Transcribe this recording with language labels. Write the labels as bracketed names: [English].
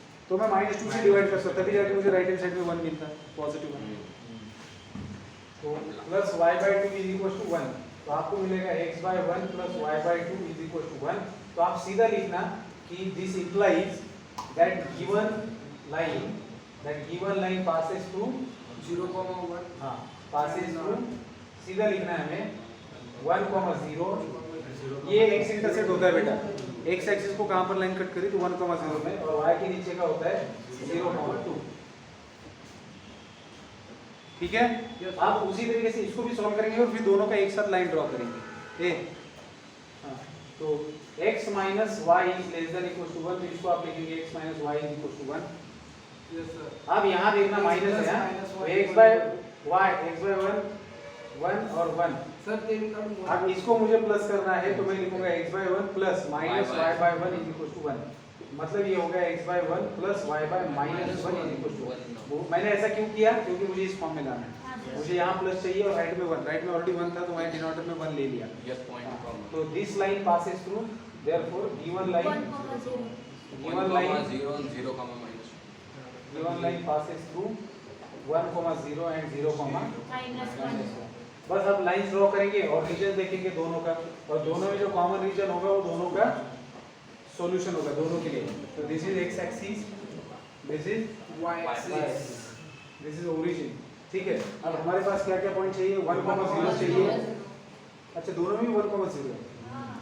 [Hindi] तो मैं -2 से डिवाइड कर सकता तभी जाके मुझे राइट हैंड साइड में 1 मिलता पॉजिटिव 1 तो प्लस y/2 = 1 तो आपको मिलेगा x/1 + y/2 = 1 तो आप सीधा लिखना कि [English] this implies that given line passes through 0,1 [Hindi] हाँ [English] passes through [Hindi] सीधा लिखना है हमें 1,0 ये x इंटरसेप्ट होता है बेटा x एक्सिस को कहां पर लाइन कट करी तो 1,0 में और y के नीचे का होता है 0,2 ठीक है आप उसी तरीके से इसको भी सॉल्व करेंगे और फिर दोनों का एक साथ लाइन ड्रॉ करेंगे हाँ, तो x - y ≤ 1 तो इसको आप लिखेंगे x - y = 1 [English] yes sir [Hindi] अब यहाँ देखना माइनस है [English] Minus [Hindi] तो y x/1 1 और 1 [Marathi] सर ते निकालून [Hindi] अब इसको मुझे प्लस करना है तो मैं लिखूंगा x/1 प्लस -y/1 = 1 मतलब ये हो गया x/1 प्लस y/-1 = 1 मैंने ऐसा क्यों किया क्योंकि मुझे इस फॉर्म में लाना है मुझे यहाँ प्लस चाहिए और राइट में 1 राइट में ऑलरेडी 1 था तो मैं डिनोमिनेटर में 1 ले लिया [English] Yes point तो this line passes through therefore given line 1,0 given line 0 and 0, minus. given line passes through 1,0 and 0, -1 [Hindi] बस अब लाइंस ड्रॉ करेंगे और रीजन देखेंगे दोनों का और दोनों में जो कॉमन रीजन होगा वो दोनों का सॉल्यूशन होगा दोनों के लिए तो [English] this is x axis this is y axis this is origin [Hindi] ठीक है अब हमारे पास क्या क्या पॉइंट चाहिए 1,0 चाहिए अच्छा दोनों में 1,0 है